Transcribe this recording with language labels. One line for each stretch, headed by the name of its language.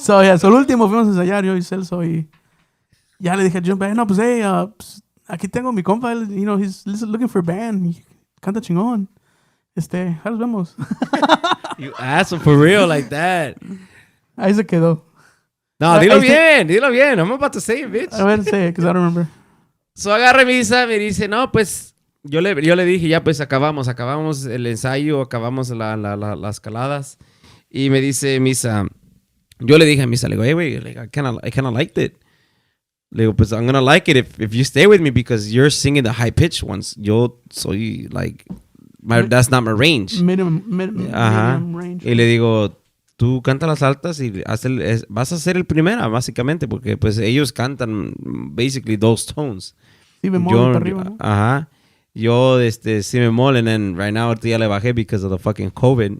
Spanish: So, yeah, so al último fuimos a ensayar yo y Celso y... Ya le dije a Jump, no, pues, hey, pues, aquí tengo mi compa, él,
English: you know, he's looking for a band.
Spanish: Y canta chingón. Ahí nos vemos.
English: You asked him for real like that.
Spanish: Ahí se quedó. No, dilo bien.
English: I'm about to say it, bitch.
Spanish: A ver,
English: say it, because I don't remember.
Spanish: So agarra Misa, me dice, no, pues, yo le dije, ya, pues, acabamos el ensayo, acabamos las caladas. Y me dice Misa, yo le dije a Misa, le digo, hey, güey, like,
English: I kinda liked it.
Spanish: Le digo, pues,
English: I'm gonna like it if you stay with me because you're singing the high pitched ones.
Spanish: Yo soy,
English: like, that's not my range. Medium Ajá. range.
Spanish: Y le digo, tú canta las altas y vas a ser el primera, básicamente, porque, pues, ellos cantan, basically, those tones. Sí, bemol para arriba, ¿no? Ajá. Yo, sí bemol,
English: and then right now,
Spanish: ahorita ya le bajé
English: because of the fucking COVID.